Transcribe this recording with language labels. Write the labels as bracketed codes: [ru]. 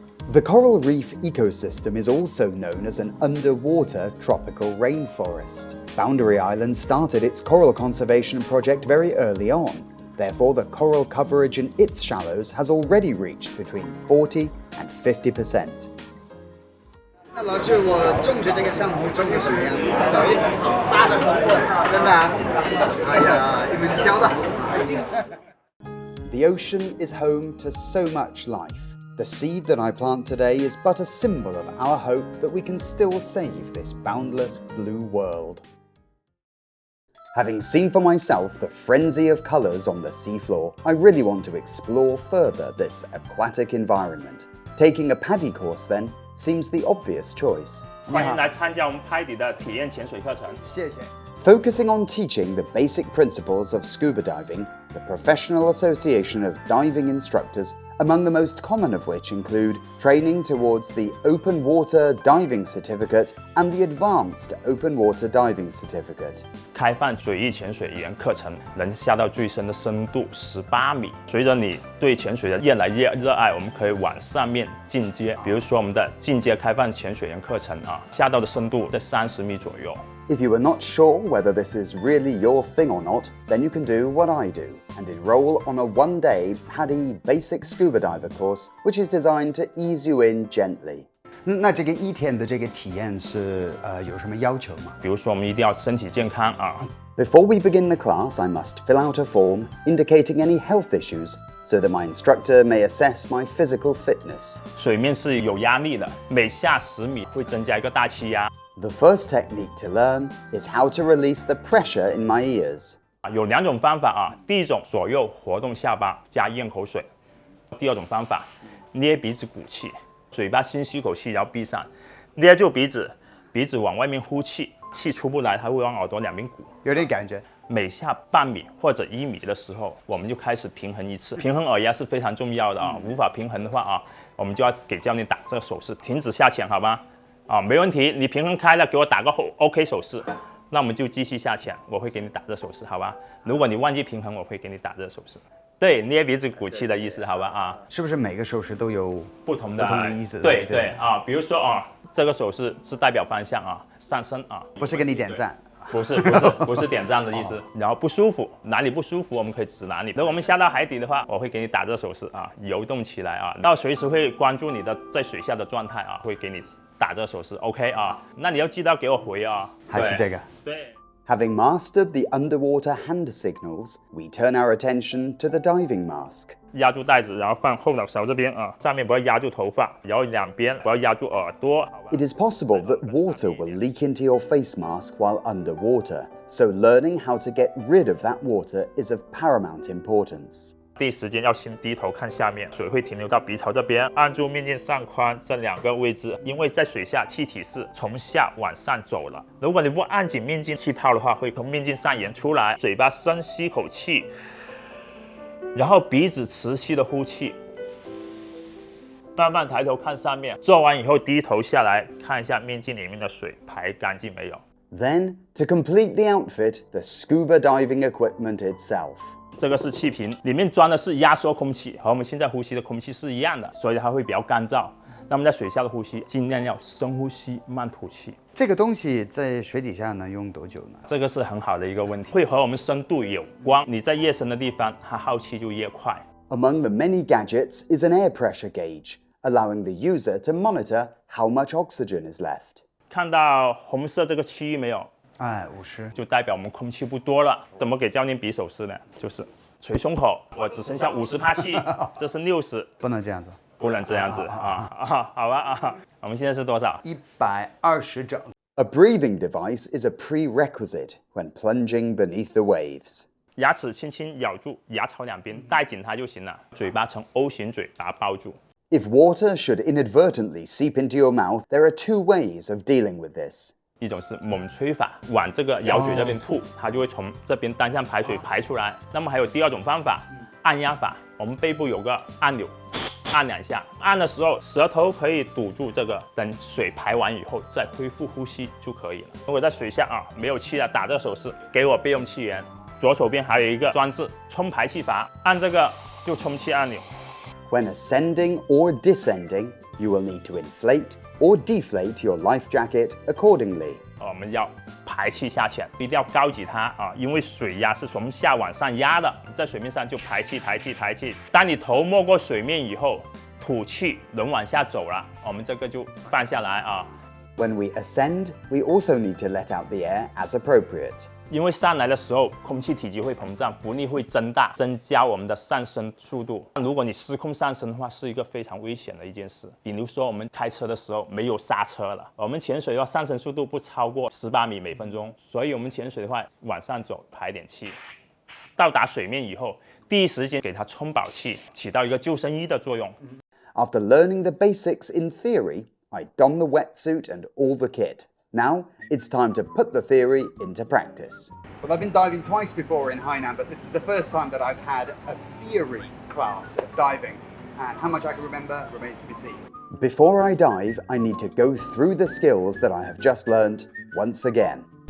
[en] The coral reef ecosystem is also known as an underwater tropical rainforest. Boundary Island started its coral conservation project very early on. Therefore, the coral coverage in its shallows has already reached between 40 and 50%. [zh] 那老师，我种植这个珊瑚种的什么样？大的很稳，真的啊！哎呀，你们教的好。 [en] The ocean is home to so much life. The seed that I plant today is but a symbol of our hope that we can still save this boundless blue world. Having seen for myself the frenzy of colours on the seafloor, I really want to explore further this aquatic environment. Taking a PADI course, then, seems the obvious choice. [zh] 欢迎来参加我们PADI的体验潜水课程。谢谢。 [en] Focusing on teaching the basic principles of scuba diving, the Professional Association of Diving Instructors, among the most common of which include training towards the Open Water Diving Certificate and the Advanced Open Water Diving Certificate. [zh] 开放水域潜水员课程能下到最深的深度18米。随着你对潜水的越来越热爱，我们可以往上面进阶。比如说我们的进阶开放潜水员课程啊，下到的深度在30米左右。 [en] If you are not sure whether this is really your thing or not, then you can do what I do and enroll on a one-day PADI basic scuba diver course, which is designed to ease you in gently. [zh] 那这个1天的这个体验是有什么要求吗？比如说我们一定要身体健康啊。 [en] Before we begin the class, I must fill out a form indicating any health issues so that my instructor may assess my physical fitness. [zh] 水面是有压力的，每下10米会增加一个大气压。 [en] The first technique to learn is how to release the pressure in my ears. [zh] 有2种方法啊，第一种左右活动下巴加咽口水，第二种方法捏鼻子鼓气，嘴巴先吸口气，然后闭上，捏住鼻子，鼻子往外面呼气，气出不来，它会往耳朵两边鼓，有点感觉。每下半米或者1米的时候，我们就开始平衡一次。平衡耳压是非常重要的啊，无法平衡的话啊，我们就要给教练打这个手势，停止下潜，好吧？啊，没问题，你平衡开了，给我打个 OK 手势，那我们就继续下潜，我会给你打这手势，好吧？如果你忘记平衡，我会给你打这手势。对，捏鼻子鼓气的意思，好吧？啊，是不是每个手势都有不同的意思？对对啊，比如说啊，这个手势是代表方向啊，上升啊，不是给你点赞。不是点赞的意思，然后不舒服，哪里不舒服我们可以指哪里。如果我们下到海底的话，我会给你打这手势啊，游动起来啊，到随时会关注你的在水下的状态啊，会给你打这手势 ，OK 啊，那你要记得给我回啊，还是这个？对。 [en] Having mastered the underwater hand signals, we turn our attention to the diving mask. [zh] 压住袋子，然后放后脑勺这边啊，上面不要压住头发，然后两边不要压住耳朵。 [en] It is possible that water will leak into your face mask while underwater, so learning how to get rid of that water is of paramount importance. [zh] 第一时间要先低头看下面，水会停留到鼻槽这边，按住面镜上宽这2个位置，因为在水下气体是从下往上走了。如果你不按紧面镜，气泡的话会从面镜上沿出来。嘴巴深吸口气，然后鼻子持续的呼气。慢慢抬头看上面，做完以后低头下来看一下面镜里面的水排干净没有。 [en] Then, to complete the outfit, the scuba diving equipment itself. [zh] 这个是气瓶，里面装的是压缩空气，和我们现在呼吸的空气是一样的，所以它会比较干燥。那么在水下的呼吸，尽量要深呼吸，慢吐气。这个东西在水底下能用多久呢？这个是很好的一个问题，会和我们深度有关。你在越深的地方，它耗气就越快。 [en] Among the many gadgets is an air pressure gauge, allowing the user to monitor how much oxygen is left. [zh] 看到红色这个区域没有？哎，50，就代表我们空气不多了。怎么给教练比手势呢？就是捶胸口，我只剩下50%气，这是60，不能这样子，不能这样子好吧我们现在是多少？120整。 [en] A breathing device is a prerequisite when plunging beneath the waves. [zh] 牙齿轻轻咬住牙槽两边，带紧它就行了。嘴巴呈 O 型嘴巴包住。 [en] If water should inadvertently seep into your mouth, there are 2 ways of dealing with this. [zh] 一种是猛吹法，往这个咬嘴这边吐，它就会从这边单向排水排出来。那么还有第2种方法，按压法。我们背部有个按钮，按2下，按的时候舌头可以堵住这个，等水排完以后再恢复呼吸就可以了。如果在水下没有气了，打这个手势，给我备用气源。左手边还有一个装置冲排气阀，按这个就充气按钮。 [en] When ascending or descending, you will need to inflate or deflate your life jacket accordingly. [zh] 我们要排气下潜，一定要高举它因为水压是从下往上压的，在水面上就排气。当你头没过水面以后，吐气，人往下走了，我们这个就放下来 [en] When we ascend, we also need to let out the air as appropriate. [zh] 因为上来的时候，空气体积会膨胀，浮力会增大，增加我们的上升速度。如果你失控上升的话，是一个非常危险的一件事。比如说，我们开车的时候没有刹车了，我们潜水的话，上升速度不超过18米每分钟，所以我们潜水的话，往上走，排点气。到达水面以后，第一时间给它充饱气，起到一个救生衣的作用。 [en] After learning the basics in theory, I don the wetsuit and all the kit. Now, it's time to put the theory into practice. Well, I've been diving twice before in Hainan, but this is the first time that I've had a theory class of diving. And how much I can remember remains to be seen. Before I dive, I need to go through the skills that I have just learned once again.